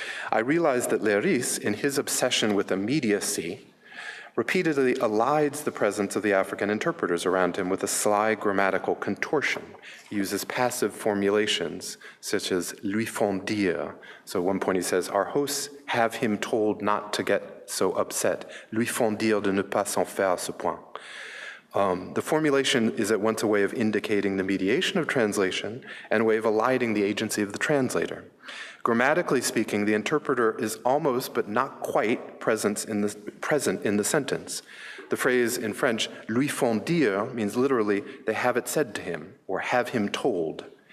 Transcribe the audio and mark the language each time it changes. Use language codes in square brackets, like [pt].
[en] I realized that Leiris, in his obsession with immediacy, repeatedly elides the presence of the African interpreters around him with a sly grammatical contortion. He uses passive formulations, such as [fr] lui font dire. [en] So at one point he says, our hosts have him told not to get so upset. [fr] Lui font dire de ne pas s'en faire à ce point. [en] The formulation is at once a way of indicating the mediation of translation and a way of eliding the agency of the translator. Grammatically speaking, the interpreter is almost but not quite present in the sentence. The phrase in French, [fr] lui font dire, [en] means literally, they have it said to him, or have him told.